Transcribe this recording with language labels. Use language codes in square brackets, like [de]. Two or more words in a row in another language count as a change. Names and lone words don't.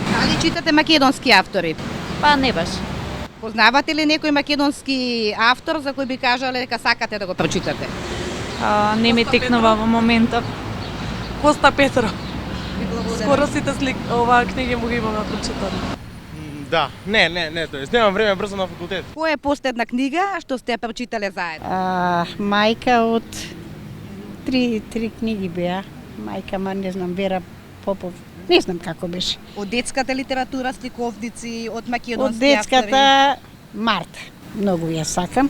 [mk] Дали читате македонски автори? Па не баш. Познавате ли некој македонски автор за кој би кажале дека сакате да го прочитате? Не ми текнува во моментов. Коста Петров. Скоро сите оваа книги му ги имаме прочитани. [sr] Da, ne, to jest, nemam vreme brzo na fakultet. [mk] Која е последна книга што сте ја прочитале заедно? Мајка од три книги беа. Мајка, ма не знам, Вера Попов. Не знам како беше. Од детската литература, сликовници, од Од македонски детската Марта. Многу ја сакам.